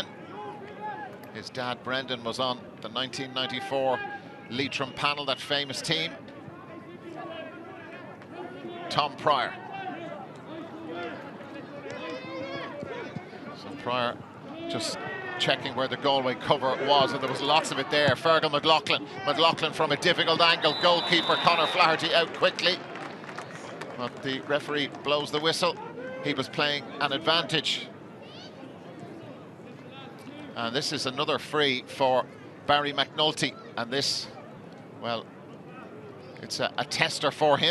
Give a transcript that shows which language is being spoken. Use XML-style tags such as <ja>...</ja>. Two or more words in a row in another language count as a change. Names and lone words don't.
<en>His dad, Brendan, was on the 1994 Leitrim panel, that famous team. Tom Pryor. So Pryor just checking where the Galway cover was, and there was lots of it there. Fergal McLaughlin. McLaughlin from a difficult angle. Goalkeeper Conor Flaherty out quickly. But the referee blows the whistle. He was playing an advantage. And this is another free for Barry McNulty. And this, well, it's a tester for him.</en>